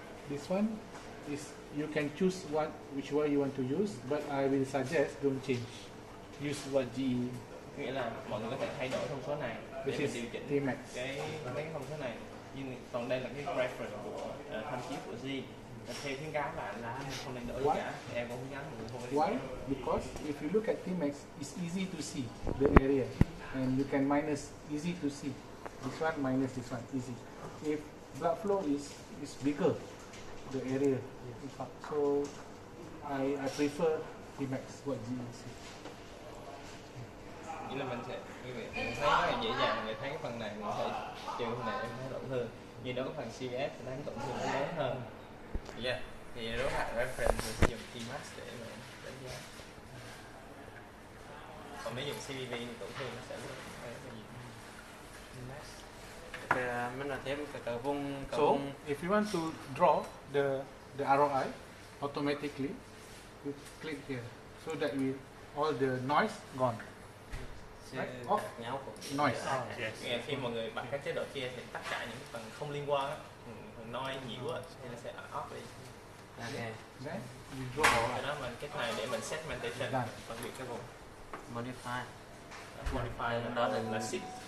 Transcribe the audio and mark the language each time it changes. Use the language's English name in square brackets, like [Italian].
[English] This one is you can choose which one you want to use, but I will suggest don't change. Use what GE. [Vietnamese] Nghĩa là mọi người có thể thay đổi thông số này để mình điều chỉnh [English] T-max. [Vietnamese] cái thông số này, nhưng còn đây là cái reference của tham chiếu của G. Theo khuyến cáo là không nên đổi cả. Thì em cũng khuyến cáo mọi người không nên [English] Why? [Vietnamese] đổi. [English] Because if you look at T-max, it's easy to see the area, and you can minus, easy to see. This one minus this one, easy. If blood flow is bigger, the area. So I prefer T-max what GE say. [Vietnamese] Nghĩa là mình sẽ mình thấy rất là dễ dàng, người thấy cái phần này mình thấy trừ phần này em thấy tổn thương, nhưng đối với phần CVF thì thấy tổn thương nó lớn hơn. [English] Yeah. [Vietnamese] Thì đối với reference mình sẽ dùng T-max để mà đánh giá. Còn nếu dùng CVV thì tổn thương nó sẽ rất là nhiều. Mình là thêm cả vùng [English] So if you want to draw the ROI automatically, you click here so that all the noise gone. Right? Off [Vietnamese] nhau của [English] noise. [Vietnamese] Nghe khi mọi người bật các chế độ kia thì tất cả những phần không liên quan á, phần noise nhiều á thì nó sẽ off đi. [English] Okay. Then you draw [Vietnamese] Cho đó mình cái này để mình segmentation, phân biệt cái vùng. [English] Modify. [Vietnamese] Modify đó là shift.